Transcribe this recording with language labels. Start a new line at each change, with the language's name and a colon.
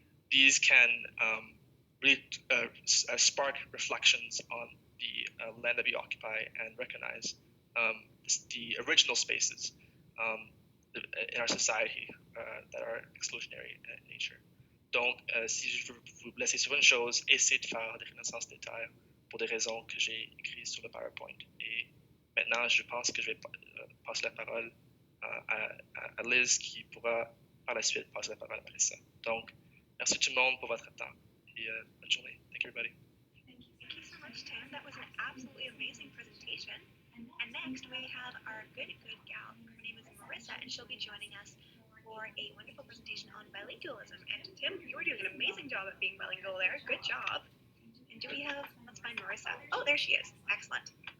English: These can really spark reflections on the land that we occupy and recognize the original spaces in our society that are exclusionary in nature.
French: Donc, si je veux vous laisser sur une chose, essayez de faire des reconnaissances des terres pour des raisons que j'ai écrites sur le PowerPoint. Et maintenant, je pense que je vais passer la parole à Liz qui pourra par la suite passer la parole à Marissa. Donc, merci tout le monde pour votre temps et bonne journée.
English: Thank you, everybody. Thank you so much, Tim. That was an absolutely amazing presentation. And next we have our good gal. Her name is Marissa, and she'll be joining us for a wonderful presentation on bilingualism. And Tim, you were doing an amazing job at being bilingual there. Good job. And let's find Marissa. Oh, there she is. Excellent.